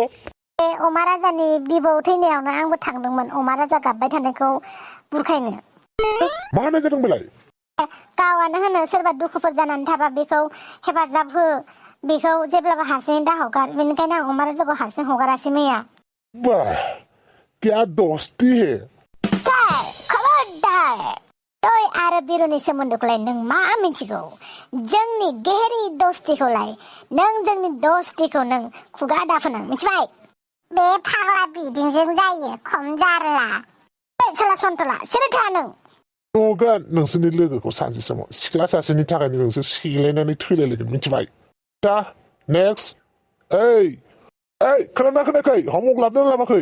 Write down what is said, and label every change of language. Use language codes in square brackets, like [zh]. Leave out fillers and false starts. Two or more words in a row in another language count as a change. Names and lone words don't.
[brx] बे अमा राजानि बिबौ थैनायावनो आंबो थांदोंमोन अमा राजा गाबबाय थानायखौ बुरखायनो मा होनाय जादों बेलाय गावानो होनो सोरबा दुखुफोर जानानै थाबा बेखौ हेफाजाब हो बेखौ जेब्लाबो हारसिङै दाहगार बेनिखायनो आं अमा राजाखौ हारसिं हगारासै मैया [hi] वाह क्या दोस्ती है [brx] सार खबरदार तय आरो बिरुनि सोमोन्दोखौलाय नों मा मिथिगौ जोंनि गेहेरि दोस्तीखौलाय नों जोंनि दोस्तीखौ नों खुगा दाफोनां मिथिबाय बे फाग्ला बिदिंजों जायो खम जारला साला सन्थला सिरि था नों नुगोन नोंसोरनि लोगोखौ सानसे समाव सिख्ला सासेनि थाखायनो नोंसोर सेलायनानै थैलायलायगोन मिथिबाय दा नेक्स्ट ओइ खोनादोंना खोनायाखै हमवर्क लाबोदोंना लाबाखै